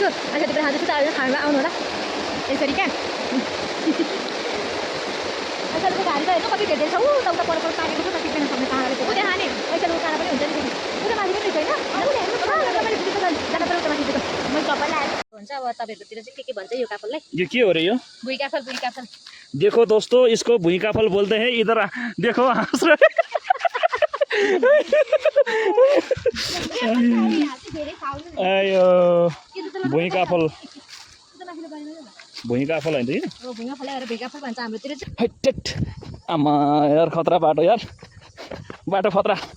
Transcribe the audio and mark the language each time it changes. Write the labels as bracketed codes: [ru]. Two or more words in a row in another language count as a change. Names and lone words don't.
[ne] ऐसालु टिपेर खाँदैछु त खानु आउनु होला यसरी क्या। ऐसालुको घारी त हेर्नु कति धेरै छ। ऊ त उता पर पाकेको छ त टिप्न सक्ने काँडा रहेछ। उता खाने ऐसालुको काँडा पनि हुन्छ नि फेरि। उता माथि पनि छैन। जान पर्यो उता माथि दिएको। मैले सबैलाई भन्छ अब तपाईहरुतिर चाहिँ के भन्छ यो काफललाई? ये के हो रे यो? भुई काफल भुई काफल। [hi] देखो दोस्तों इसको भुई काफल बोलते हैं। इधर देखो हाँस रहे। [ne] आयो भुई काफल, भुई काफल होइन कि? हैट आमा यार खतरा बाटो यार, बाटो खतरा।